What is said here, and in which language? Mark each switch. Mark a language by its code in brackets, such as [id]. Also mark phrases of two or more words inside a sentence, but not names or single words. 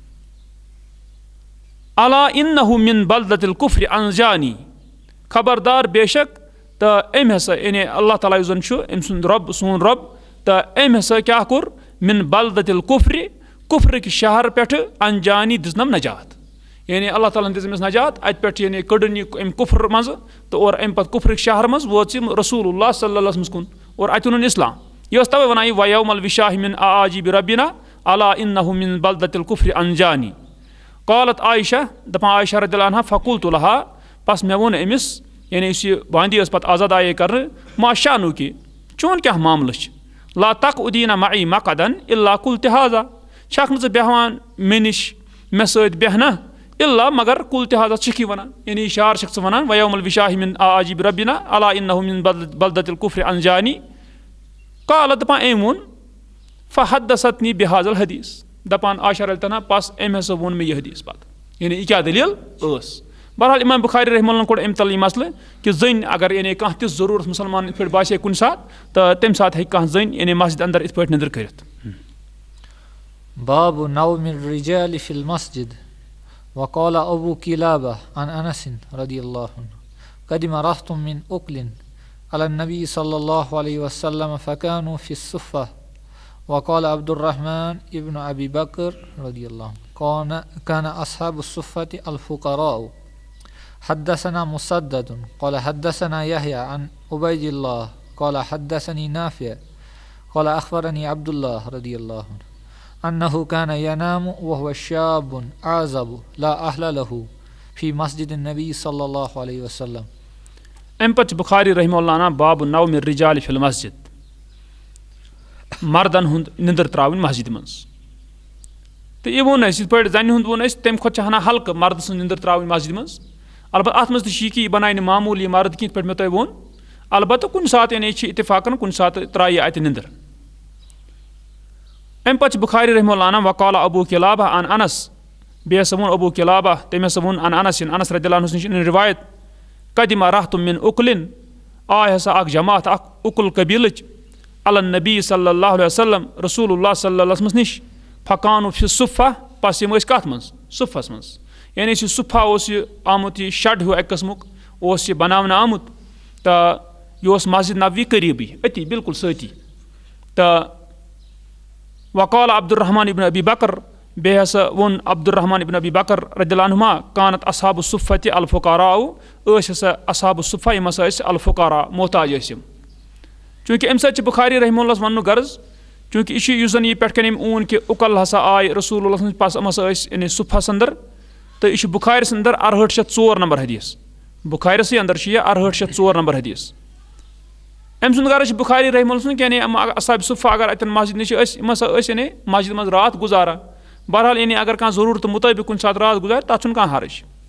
[ar] الا انہُ من بلدۃ الکفر انجانی [ks] خبردار بے شک تہٕ أمۍ ہسا یعنی اللہ تعالیٰ یُس زن چھُ أمۍ سُنٛد رۄب سون رۄب تہٕ أمۍ ہسا کیاہ کوٚر [ar] من بلدۃ الکفر [ks] کُفرٕکۍ شہر پٮ۪ٹھٕ انجانی دِژنم نجات یعنی اللہ تعالیٰ ہن دِژ أمِس نجات اَتہِ پٮ۪ٹھ یعنی کٔڑٕن یہِ اَمہِ کُفر منٛزٕ تہٕ اور اَمہِ پتہٕ کُفرٕکۍ شہر منٛز وٲژ یِم رسول اللہ [ar] صلی اللہ علیہ وسلمس [ks] کُن اور اَتہِ اوٚنُن اِسلام یہِ ٲس تَوَے وَنان یہِ [ar] ویوم الوشاہ من اعاجیبِ ربنا الا انہُ من بلدۃ الکفر انجانی [ks] قالت عایشہ دپان عایشہ [ar] رضی اللہ عنہا فقلت لہا [ks] پس مےٚ ووٚن أمِس یعنی یُس یہِ باندی ٲس پتہٕ آزاد آیے کرنہٕ [ar] ما شانُک [ks] یہِ چون کیاہ معاملہٕ چھُ [ar] لا تقعدیٖنَ معی مقعدن الا قلتِ ہذا [ks] چھکھ نہٕ ژٕ بیٚہوان مےٚ نِش مےٚ سۭتۍ بیٚہنا الا مگر [ar] قلتِ ہذا [ks] چھِکھ یہِ وَنان یعنی شعر چھکھ ژٕ وَنان [ar] ویوم الوشاہ من اعاجیبِ ربنا الا انہُ من بلدۃ الکفر انجانی [ks] قالت دپان أمۍ ووٚن [ar] فحدثتنی بہذا الحدیث [ks] دپان عایشہ [ar] رضی اللہ عنہا [ks] پس أمۍ ہسا ووٚن مےٚ یہِ حدیث پتہٕ یعنی یہِ کیاہ دٔلیٖل ٲس بہرحال اِمام بُخاری رحمہ اللہن کوٚڑ اَمہِ تل یہِ مسلہٕ کہِ زٔنۍ اگر یعنی کانٛہہ تِژھ ضروٗرت مُسلمان یِتھ پٲٹھۍ باسے کُنہِ ساتہٕ تہٕ تَمہِ ساتہٕ ہیٚکہِ کانٛہہ زٔنۍ یعنی مسجد اندر یِتھ پٲٹھۍ نِندٕر کٔرِتھ [ar] باب نوم الرجال في المسجد وقال أبو كلابة عن أنس رضي الله عنه قدم رهط من أكل على النبي صلى الله عليه وسلم فكانوا في الصفة وقال عبد الرحمن ابن أبي بكر رضي الله عنه كان أصحاب الصفة الفقراء حدثنا مسدد قال حدثنا يحيى عن عبيد الله قال حدثني نافع قال أخبرني عبد الله رضي الله عنه أنه كان ينام وهو شاب أعزب لا أهل له في مسجد النبي صلى الله عليه وسلم [ks] أمہِ پتہٕ چھُ بُخاری [ar] رحمہ اللہ عنہ باب نوم الرجال فی المسجد [ks] مردن ہُنٛد نِندٕر ترٛاوٕنۍ مسجد منٛز تہٕ یہِ ووٚن اَسہِ یِتھ پٲٹھۍ زنہِ ہُنٛد ووٚن اَسہِ تَمہِ کھۄتہٕ چھِ ہنا ہلکہٕ مردٕ سٕنٛز نِندٕر ترٛاوٕنۍ مسجد منٛز البتہ اَتھ منٛز تہِ چھُ یہِ کہِ یہِ بناے نہٕ معموٗلی مرد کینٛہہ یِتھ پٲٹھۍ مےٚ تۄہہِ ووٚن البتہ کُنہِ ساتہٕ یعنی چھِ اتفاقن کُنہِ ساتہٕ ترٛایہِ اَتہِ نِندٕر اَمہِ پتہٕ چھُ بُخاری [ar] رحمہ اللہ عنہ وقال ابو کلابہ عن انس [ks] بیٚیہِ ہسا ووٚن ابو کلابہ تٔمۍ ہسا ووٚن [ar] عن انس رضی اللہ [ks] عنہُس نِش رِوایت [ar] قدم رہط من اُکلن [ks] آے ہسا اکھ جماعت اکھ اُکُل قبیٖلٕچ [ar] علی نبی صلی اللہ علیہ وسلم [ks] رسول اللہ [ar] صلی اللہ علیہ وسلمس [ks] نِش [ar] فقانو فی صُفہ [ks] پس یِم ٲسۍ کَتھ منٛز صُفس منٛز یعنی یہِ صُفہ اوس یہِ آمُت یہِ شڈ ہیوٗ اَکہِ قٕسمُک اوس یہِ بناونہٕ آمُت تہٕ یہِ اوس مسجد نبوی قریٖبٕے أتی بالکل سۭتی تہٕ [ar] وقال عبدالرحمان [ks] ابن ابی بکر بیٚیہِ ہسا ووٚن عبدالرحمان ابن ابی بکر [ar] رضی اللہ عنہما کانت اصحاب الصُفہ [ks] تہِ الفقراء ٲسۍ ہسا [ar] اصحاب الصُفہ [ks] یِم ہسا ٲسۍ الفقراء محتاج ٲسۍ یِم چوٗنٛکہِ اَمہِ سۭتۍ چھِ بُخاری رحمہ اللہس وَننُک غرض چوٗنٛکہِ یہِ چھُ یُس زن یہِ پٮ۪ٹھ کَنۍ أمۍ اوٚن کہِ اُکل ہسا آے رسول اللہ سٕنٛدِ پس یِم ہسا ٲسۍ یعنی صُفس انٛدر تہٕ یہِ چھُ بُخارِس انٛدر 6804 نمبر حدیٖث بُخارِسٕے انٛدر چھُ یہِ 6804 نمبر حدیٖث أمۍ سُنٛد غرض چھُ بُخاری رحمہ اللہ سُنٛد یعنی اصحاب صُفہ اگر اَتٮ۪ن مسجد نِش ٲسۍ یِم ہسا ٲسۍ یعنی مسجد منٛز راتھ گُزاران بہرحال یعنی اگر کانٛہہ ضروٗرتہٕ مُطٲبِق کُنہِ ساتہٕ راتھ گُزارِ تتھ چھُنہٕ کانٛہہ حرج